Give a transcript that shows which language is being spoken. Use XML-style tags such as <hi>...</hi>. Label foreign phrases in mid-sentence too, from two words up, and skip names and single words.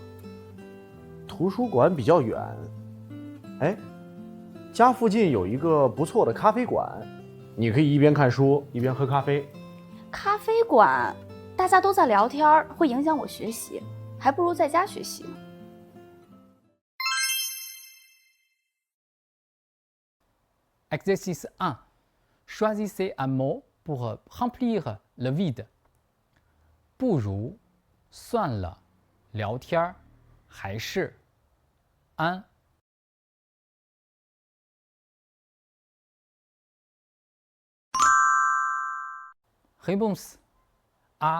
<zh>图书馆比较远。哎，家附近有一个不错的咖啡馆，你可以一边看书一边喝咖啡。咖啡馆，大家都在聊天，会影响我学习，还不如在家学习呢。</zh> <fr>Exercice 1. Choisissez un mot pour remplir le vide.</fr> <zh>不如，算了，聊天，还是，</zh> <fr>安。Réponse A.</fr>